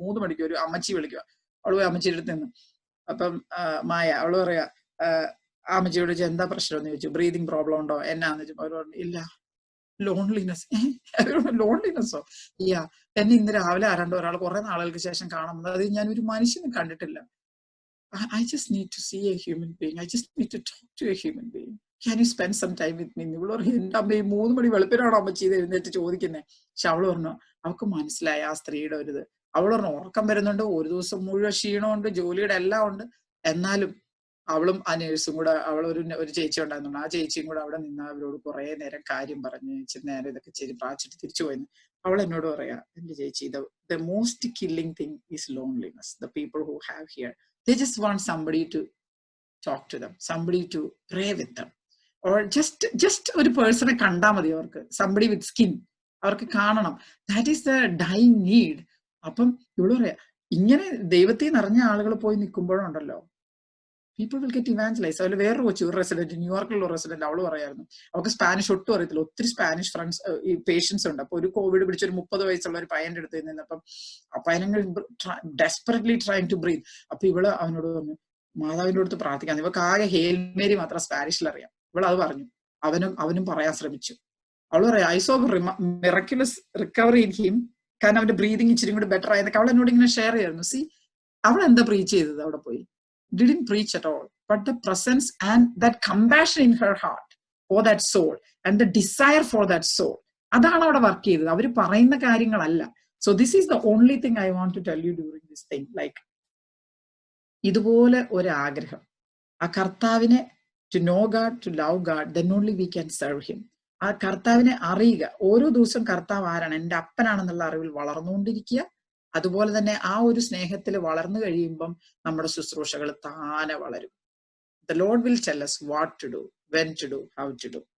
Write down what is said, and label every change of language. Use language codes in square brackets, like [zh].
[ml] 3 മണിക്ക് ഒരു അമ്മച്ചി വിളിക്കുക. അവള് പോയി അമ്മച്ചിയുടെ അടുത്ത് നിന്ന്. അപ്പം മായ അവള് പറയാ, അമ്മച്ചിയോട് ചോദിച്ചു എന്താ പ്രശ്നം എന്ന് ചോദിച്ചു, ബ്രീതിങ് പ്രോബ്ലം ഉണ്ടോ എന്നാന്ന് ചോദിച്ചു. അവർ പറഞ്ഞു ഇല്ല. ലോൺലിനെസ്. ലോൺലിനെസ്സോ? യാ, എന്നെ ഇന്ന് രാവിലെ ആരാണ്ട് ഒരാൾ കുറെ നാളുകൾക്ക് ശേഷം കാണുന്നത്, അത് ഞാൻ ഒരു മനുഷ്യനെ കണ്ടിട്ടില്ല. [en] I just need to see a human being. I just need to talk to a human being. Can you spend some time with me? [ml] ഇവള് പറഞ്ഞു, എന്റെ അമ്മ 3 മണി വെളുപ്പിനാണോ അമ്മച്ചി ഇത് എഴുന്നേറ്റ് ചോദിക്കുന്നത്? പക്ഷെ അവള് പറഞ്ഞു, അവൾക്ക് മനസ്സിലായി ആ സ്ത്രീയുടെ ഒരു ഇത്. അവള് പറഞ്ഞു, ഉറക്കം വരുന്നുണ്ട്, ഒരു ദിവസം മുഴുവൻ ക്ഷീണമുണ്ട്, ജോലിയുടെ എല്ലാം ഉണ്ട്, എന്നാലും അവളും ആ നേഴ്സും കൂടെ, അവളൊരു ചേച്ചി ഉണ്ടായിരുന്നു, ആ ചേച്ചിയും കൂടെ അവിടെ നിന്ന് അവരോട് കുറെ നേരം കാര്യം പറഞ്ഞ് ഇച്ചിരി നേരം ഇതൊക്കെ ചെയ്ത് പ്രാച്ചിട്ട് തിരിച്ചു പോയെന്ന്. അവൾ എന്നോട് പറയാ, എന്റെ ചേച്ചി, [en] the most killing thing is loneliness. The people who have here, they just want somebody to talk to them, somebody to pray with them, or just [ml] ഒരു പേഴ്സണെ കണ്ടാൽ മതി അവർക്ക്. [en] somebody with skin [ml] അവർക്ക് കാണണം. [en] that is the dying need. [ml] അപ്പം ഇവള് പറയാ, ഇങ്ങനെ ദൈവത്തിൽ നിറഞ്ഞ ആളുകൾ പോയി നിൽക്കുമ്പോഴുണ്ടല്ലോ, [en] People will get evangelize. [ml] അതിൽ വേറൊരു കൊച്ചു, ഒരു റെസിഡന്റ്, ന്യൂയോർക്കിലുള്ള റെസിഡന്റ്, അവള് പറയായിരുന്നു അവർക്ക് സ്പാനിഷ് ഒട്ടും അറിയത്തില്ല. ഒത്തിരി സ്പാനിഷ് ഫ്രണ്ട്സ് ഈ പേഷ്യൻസ് ഉണ്ട്. അപ്പൊ ഒരു കോവിഡ് പിടിച്ച ഒരു 30 വയസ്സുള്ള ഒരു പയ്യന്റെ അടുത്ത് നിന്നപ്പം ആ പയ്യനങ്ങൾ [en] Desperately trying to breathe. [ml] അപ്പൊ ഇവള് അവനോട് പറഞ്ഞു മാതാവിന്റെ അടുത്ത് പ്രാർത്ഥിക്കാൻ. ഇവർക്ക് ആകെ ഹേൽ മേരി മാത്രം സ്പാനിഷിൽ അറിയാം. ഇവളത് പറഞ്ഞു. അവനും പറയാൻ ശ്രമിച്ചു. അവള് പറയാം [en] I saw miraculous recovery in him, [ml] കാരണം അവന്റെ ബ്രീതിങ് ഇച്ചിരി കൂടി ബെറ്റർ ആയെന്നൊക്കെ അവൾ എന്നോട് ഇങ്ങനെ ഷെയർ ചെയ്യായിരുന്നു. സി അവൾ എന്താ പ്രീച്ച് ചെയ്തത് അവിടെ പോയി? [en] Didn't preach at all, but the presence and that compassion in her heart for that soul and the desire for that soul, [ml] അതാണ് അവിടെ വർക്ക് ചെയ്തത്. അവര് പറയുന്ന കാര്യങ്ങളല്ല. [en] So this is the only thing I want to tell you during this thing, like [ml] ഇതുപോലെ ഒരു ആഗ്രഹം, ആ കർത്താവിനെ [en] to know God, to love God, then only we can serve him. [ml] ആ കർത്താവിനെ അറിയുക. ഓരോ ദിവസവും കർത്താവ് ആരാണ്, എൻ്റെ അപ്പനാണെന്നുള്ള അറിവിൽ വളർന്നുകൊണ്ടിരിക്കുക. അതുപോലെ തന്നെ ആ ഒരു സ്നേഹത്തിൽ വളർന്നു കഴിയുമ്പം നമ്മുടെ ശുശ്രൂഷകൾ താനെ വളരും. [en] The Lord will tell us what to do, when to do, how to do.